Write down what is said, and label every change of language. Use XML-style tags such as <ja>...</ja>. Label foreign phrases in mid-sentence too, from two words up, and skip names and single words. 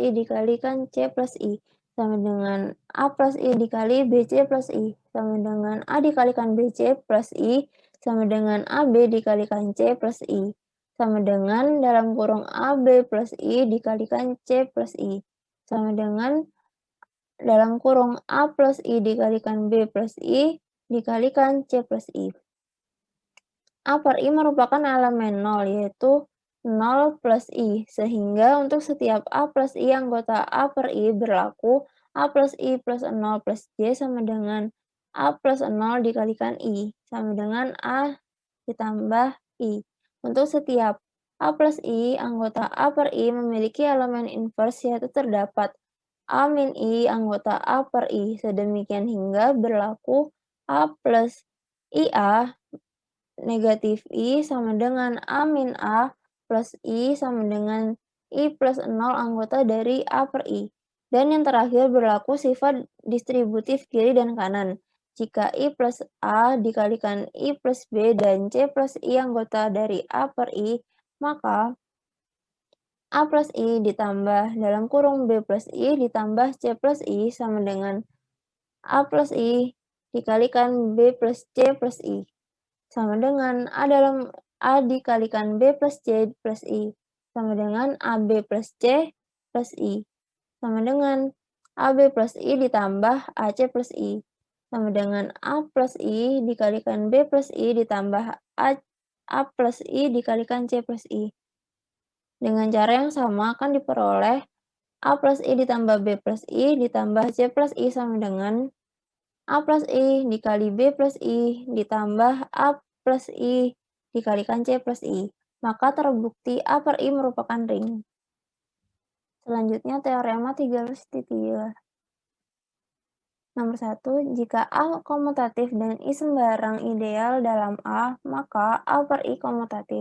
<id>I dikalikan C plus I, sama dengan A plus I dikali BC plus I, sama dengan A dikalikan BC plus I, sama dengan AB dikalikan C plus I, sama dengan dalam kurung AB plus I dikalikan C plus I, sama dengan dalam kurung A plus I dikalikan B plus I dikalikan C plus I. A per I merupakan elemen 0, yaitu 0 plus I, sehingga untuk setiap A plus I anggota A per I berlaku A plus I plus 0 plus J sama dengan A plus 0 dikalikan I, sama dengan A ditambah I. Untuk setiap A plus I anggota A per I memiliki elemen inverse, yaitu terdapat A min I anggota A per I, sedemikian hingga berlaku A plus IA negatif I sama dengan A min A plus I sama dengan I plus 0 anggota dari A per I. Dan yang terakhir berlaku sifat distributif kiri dan kanan. jika I plus A dikalikan I plus B dan C plus I anggota dari A per I, maka A plus I ditambah dalam kurung B plus I ditambah C plus I sama dengan A plus I dikalikan B plus C plus I sama dengan A dikalikan B plus C plus I sama dengan AB plus C plus I sama dengan AB plus I ditambah AC plus I sama dengan A plus I dikalikan B plus I ditambah A plus I dikalikan C plus I. Dengan cara yang sama akan diperoleh A plus I ditambah B plus I ditambah C plus I sama dengan A plus I dikali B plus I ditambah A plus I dikalikan C plus I. Maka terbukti A per I merupakan ring. Selanjutnya teorema 13.3. Nomor 1, jika A komutatif dan I sembarang ideal dalam A, maka A per I komutatif.</id>